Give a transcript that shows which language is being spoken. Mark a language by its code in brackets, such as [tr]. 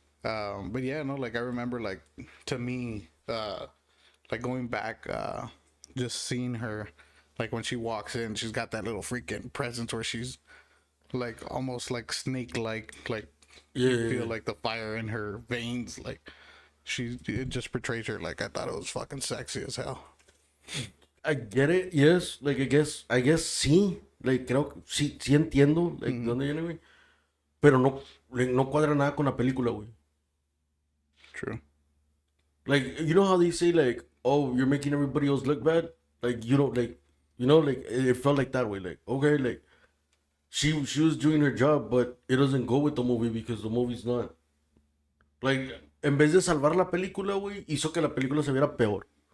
[en] But yeah, no, like I remember, like to me, like going back, just seeing her, like when she walks in, she's got that little freaking presence where she's like almost like snake like Yeah, you yeah, feel yeah. like the fire in her veins, like it just portrays her like I thought it was fucking sexy as hell. I get it. Yes, like I guess sí. [es] Like creo que sí entiendo, like de [en] Mm-hmm. [es] dónde viene, güey. Pero no, like, no cuadra nada con la película, güey. [en] True. Like you know how they say like, oh, you're making everybody else look bad. Like you don't like, like it felt like that way. Like okay, like she was doing her job, but it doesn't go with the movie because the movie's not like [es] en vez de salvar la película, güey, hizo que la película se viera peor.